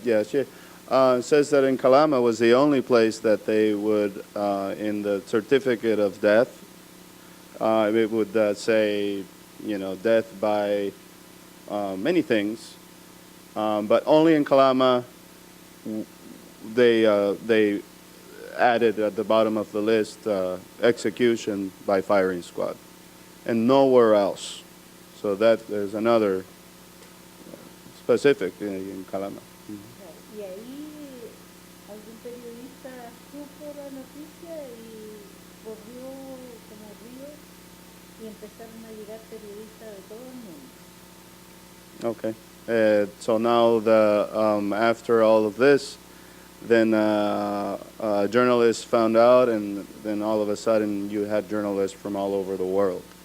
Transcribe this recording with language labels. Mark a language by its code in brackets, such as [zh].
[en] Yeah, she says that in Calama was the only place that they would, in the certificate of death, it would say, death by many things, but only in Calama they added at the bottom of the list execution by firing squad, and nowhere else. So that is another specific in Calama. [es] Y ahí algún periodista supo la noticia y corrió como río y empezaron a llegar periodistas de todo el mundo. [en] Okay. So now after all of this, then journalists found out, and then all of a sudden you had journalists from all over the world.